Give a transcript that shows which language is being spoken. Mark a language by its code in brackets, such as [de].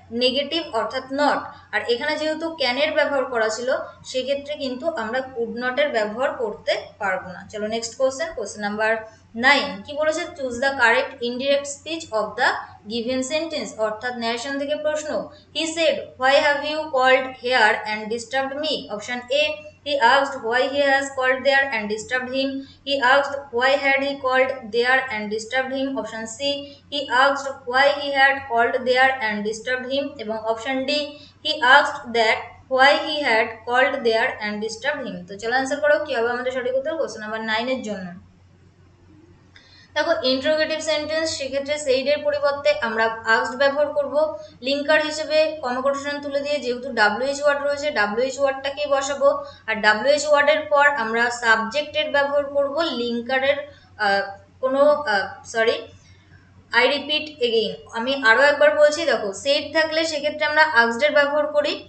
[bn] Negative, অর্থাৎ not. আর এখানে যেহেতু ক্যানের ব্যবহার করা ছিল সেক্ষেত্রে কিন্তু আমরা কুড নটের ব্যবহার করতে পারবো না। চলো নেক্সট কোশ্চেন নাম্বার 9, কি বলেছে? [en] choose the correct indirect speech of the given sentence, [bn] অর্থাৎ ন্যারেশন থেকে প্রশ্ন। [en] He said why have you called here and disturbed me. Option A, he asked why he has called there and disturbed him. He asked why had he called there and disturbed him. Option C, he asked why he had called there and disturbed him. এবং option D, he asked that why he had called there and disturbed him. [bn] তো চলো answer করো কি হবে আমাদের সঠিক উত্তর question number 9 এর জন্য। দেখো ইন্টারোগেটিভ সেন্টেন্স, সেক্ষেত্রে সেইডের পরিবর্তে আমরা আস্কড ব্যবহার করব লিঙ্কার হিসেবে, কর্মকোটেশন তুলে দিয়ে, যেহেতু ডাব্লিউএইচ ওয়ার্ড রয়েছে ডাব্লিউএইচ ওয়ার্ডটাকেই বসাবো। আর ডাব্লিউএইচ ওয়ার্ডের পর আমরা সাবজেক্টের ব্যবহার করব লিঙ্কারের কোনো সরি, [en] I repeat again, [bn] আমি আরও একবার বলছি। দেখো সেট থাকলে সেক্ষেত্রে আমরা আস্কডের ব্যবহার করি,